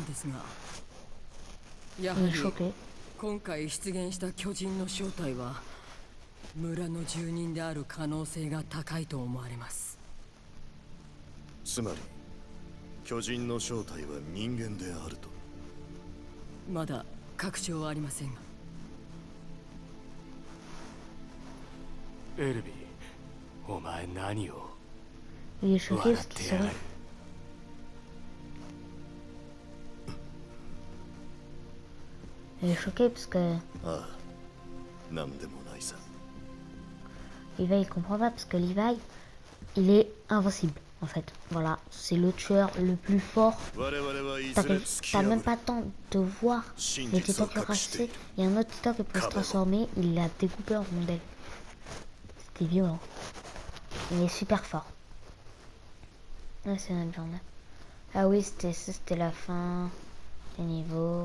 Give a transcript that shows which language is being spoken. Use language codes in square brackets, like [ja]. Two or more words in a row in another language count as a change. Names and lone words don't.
[fr] Il est choqué. [ja] 村の住人である可能性が高いと思われます。つまり巨人の正体は人間であると。まだ確証はありませんが。エルビー、お前何を [fr] Il est choqué [ja] 笑 [fr] parce [ja] っ [fr] qu'il [ja] てやが [fr] sourit. [ja] る。 [fr] Il est choqué parce que [ja] ああ、なんでもないさ。 [fr] Levi il comprend pas parce que Levi il est invincible en fait. Voilà, c'est le tueur le plus fort. [ja] 我々はいず [fr] T'as [ja] れ突き [fr] t'as [ja] 破 [fr] même [ja] る。 [fr] pas le temps de voir les titans cuirassés. Il y a un autre titan qui peut se transformer, il l'a découpé en rondelles. C'était violent. Il est super fort. Ah, c'est notre journée. Ah oui, c'était la fin des niveaux.